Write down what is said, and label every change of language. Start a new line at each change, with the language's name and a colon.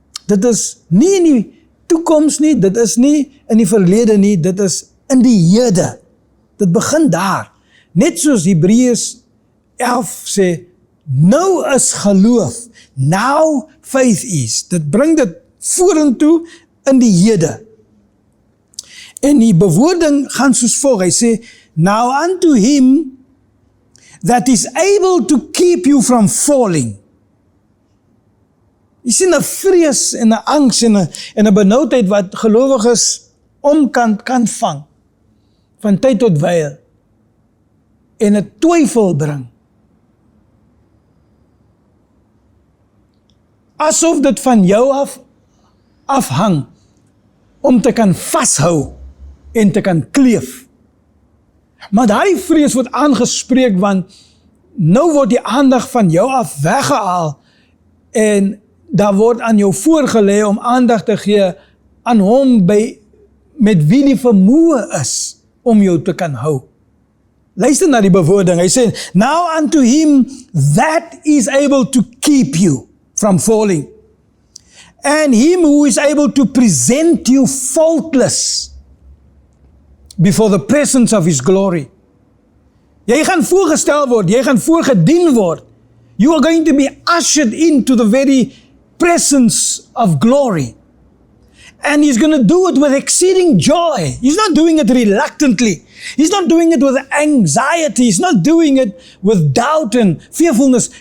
Afrikaans: Dit is nie in die toekoms nie, dit is nie in die verlede nie, dit is in die hede. Dit begin daar. Net soos Hebreërs 11 sê, nou is geloof,
English: now faith is.
Afrikaans: Dit bring dit vorentoe in die hede. En die bewoording gaan soos volg, hy sê,
English: now unto him that is able to keep you from falling.
Afrikaans: Jy sien 'n vrees en 'n angs en 'n benoudheid wat gelowiges omkant kan vang, van tyd tot wyl, en 'n twyfel bring. Asof dit van jou afhang, om te kan vashou, en te kan kleef. Maar daai vrees word aangespreek, want nou word die aandag van jou af weggehaal, en daar word aan jou voorgelê om aandag te gee aan hom met wie die vermoë is om jou te kan hou. Luister na die bewoording, hy sê,
English: now unto him that is able to keep you from falling, and him who is able to present you faultless before the presence of his glory.
Afrikaans: Jy gaan voorgestel word, jy gaan voorgedien word.
English: You are going to be ushered into the very presence of glory. And he's going to do it with exceeding joy. He's not doing it reluctantly. He's not doing it with anxiety. He's not doing it with doubt and fearfulness.